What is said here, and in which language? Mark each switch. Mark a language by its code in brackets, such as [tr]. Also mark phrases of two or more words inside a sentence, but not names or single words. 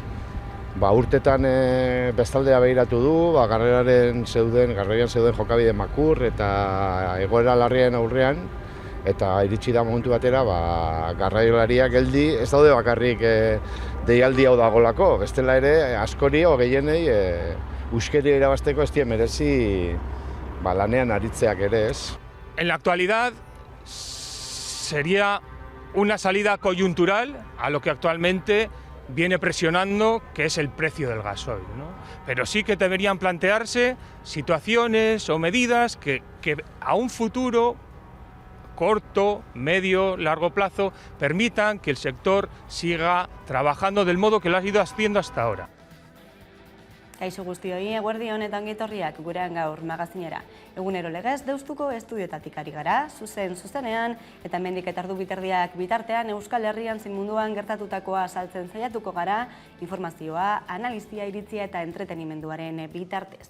[eu] Urtetan bestaldea behiratu du, garraian zeuden jokabide makur eta egoera larrien aurrean, eta iritsi da momentu batera garraiolariak geldi ez daude bakarrik deialdi hau dagolako, bestela ere askori o gehienei euskeria irabazteko ez dien merezi lanean aritzeak ere, ez. [es] En la actualidad sería una salida coyuntural a lo que actualmente viene presionando, que es el precio del gasoil, ¿no? Pero sí que deberían plantearse situaciones o medidas que a un futuro corto, medio, largo plazo permitan que el sector siga trabajando del modo que lo ha ido haciendo hasta ahora. [eu] Kaixo guztioi, eguerdi honetan gitorriak gurean gaur magazinera. Egunero legez Deustuko estudioetatik ari gara, zuzenean, eta hemendik eta ordu biterdiak bitartean Euskal Herrian zein munduan gertatutakoa azaltzen saiatuko gara, informazioa, analizia, iritzia eta entretenimenduaren bitartez.